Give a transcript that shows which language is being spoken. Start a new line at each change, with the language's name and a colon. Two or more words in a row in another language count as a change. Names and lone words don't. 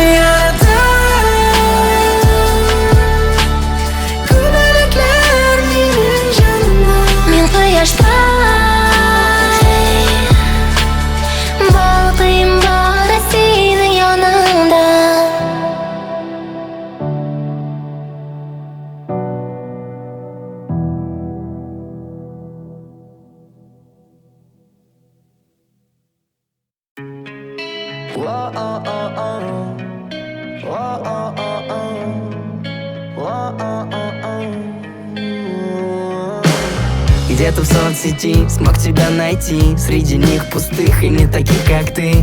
Tatar: Яратам күбәләкләр минем җанымда. Мин кояштай балкыйм бары синең яныңда.
Russian: Где-то в соцсети смог тебя найти, среди них пустых и не таких, как ты.